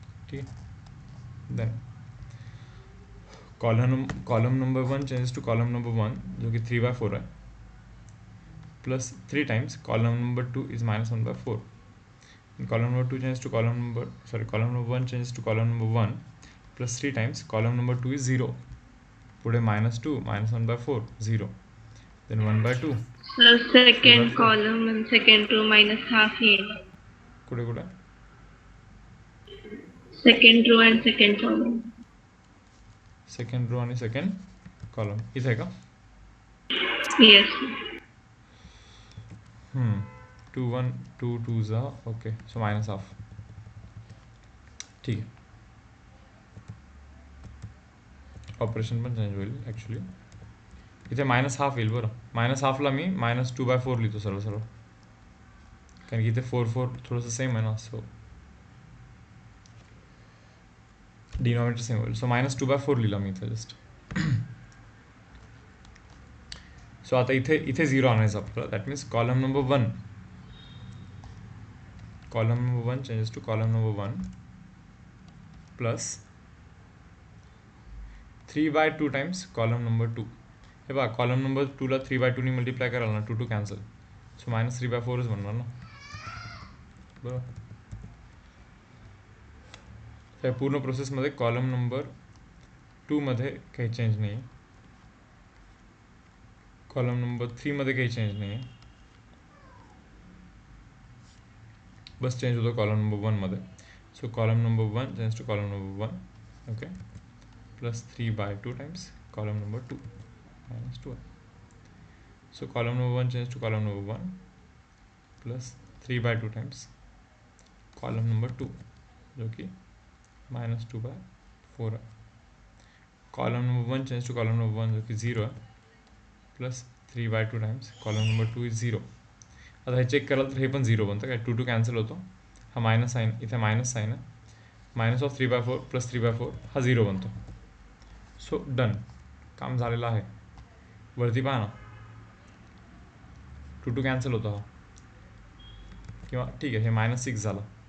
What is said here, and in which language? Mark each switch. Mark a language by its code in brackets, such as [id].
[mr] ठीक आहे. [en] then column number 1 changes to column number 1 [hi] जो कि 3/4 है, [en] Plus 3 times column number 2 is -1/4. Column number 2 changes to column number 1 changes to column number 1 plus 3 times column number 2 is 0. [mr] पुढे -2 -1/4 0. Then 1/2. [en] So second column and second row -1/2 [mr] येईल. कुठे कुठे [en] Second row and second column. [mr] Second row आणि second column इथे आहे का. [en] Yes. [mr] 2 1 2 2 जा. Okay, so -1/2. ठीक आहे. ऑपरेशन पण चेंज होईल ॲक्च्युली. इथे -1/2 येईल बरं. -1/2ला मी -2/4 लिहितो सर्व सर्व, कारण की इथे 4 4 थोडंसं सेम आहे ना. सो डिनॉमिनेटर सेम होईल. सो -2/4 लिहिला मी इथे जस्ट. सो आता इथे 0 आणायचं आपल्याला. [en] That means column number 1 changes to column number 1 प्लस 3/2 times column number 2. [mr] हे बघा, कॉलम नंबर 2ला 3/2 नी मल्टिप्लाय कराल ना, 2 2 कॅन्सल. सो -3/4च बनणार ना, बरोबर. त्या पूर्ण प्रोसेसमध्ये कॉलम नंबर 2 मध्ये काही चेंज नाही आहे. कॉलम नंबर 3 मध्ये काही चेंज नाही आहे. बस चेंज होतो कॉलम नंबर 1 मध्ये. [en] So column number 1 change to column number 1. Okay, plus 3/2 times column number 2 -2. So column number 1 change to column number 1 प्लस 3/2 times column number 2 [hi] जो कि -2/4 है. [en] column number 1 change to column number 1 [hi] जो कि 0 है, [en] Plus 3/2 times column number 2 is 0. [mr] आता हे check कराल तर हे पण 0 बनतं काय. 2 2 कॅन्सल होतो. हा मायनस साईन, इथे मायनस साईन आहे. -3/4 प्लस 3/4 हा 0 बनतो. सो डन, काम झालेलं आहे. वरती पहा ना, 2 2 कॅन्सल होतो हा, किंवा ठीक आहे हे -6 झाला.